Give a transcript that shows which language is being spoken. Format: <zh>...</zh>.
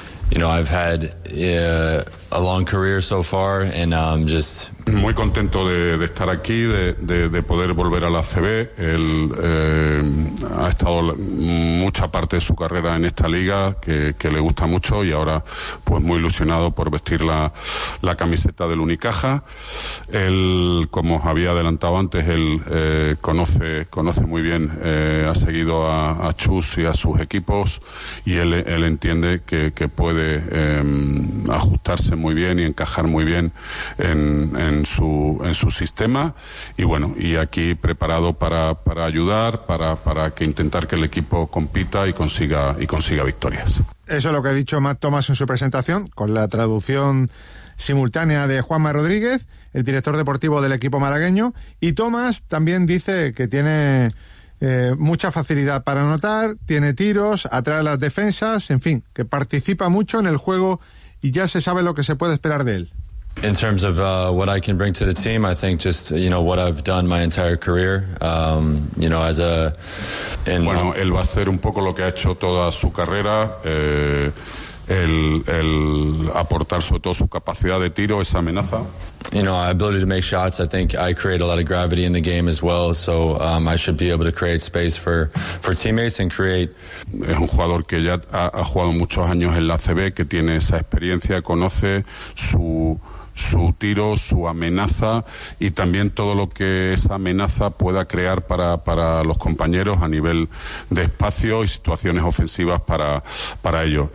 <en>You know, I've had a long career so far, and I'm just</en> <es>muy contento de estar aquí, de poder volver a la ACB. Él ha estado mucha parte de su carrera en esta liga que le gusta mucho, y ahora pues muy ilusionado por vestir la camiseta del Unicaja. Él, como os había adelantado antes, él conoce muy bien, ha seguido a Chus y a sus equipos, y él entiende que puede ajustarse muy bien y encajar muy bien en su sistema, y bueno, y aquí preparado para ayudar, para que intentar que el equipo compita y consiga victorias. Eso es lo que ha dicho Mac Thomas en su presentación, con la traducción simultánea de Juanma Rodríguez, el director deportivo del equipo malagueño. Y Thomas también dice que tiene mucha facilidad para anotar, tiene tiros, atrae las defensas, en fin, que participa mucho en el juego y ya se sabe lo que se puede esperar de él.</es> <en>In terms of what I can bring to the team, I think just, you know, what I've done my entire career, you know, as a...</en> <es>Bueno, él va a hacer un poco lo que ha hecho toda su carrera, el aportar sobre todo su capacidad de tiro, esa amenaza.</es> <en>You know, ability to make shots, I think I create a lot of gravity in the game as well, so I should be able to create space for teammates and create...</en> <es>Es un jugador que ya ha jugado muchos años en la ACB, que tiene esa experiencia, conoce su tiro, su amenaza, y también todo lo que esa amenaza pueda crear para los compañeros a nivel de espacio y situaciones ofensivas para ellos.</es>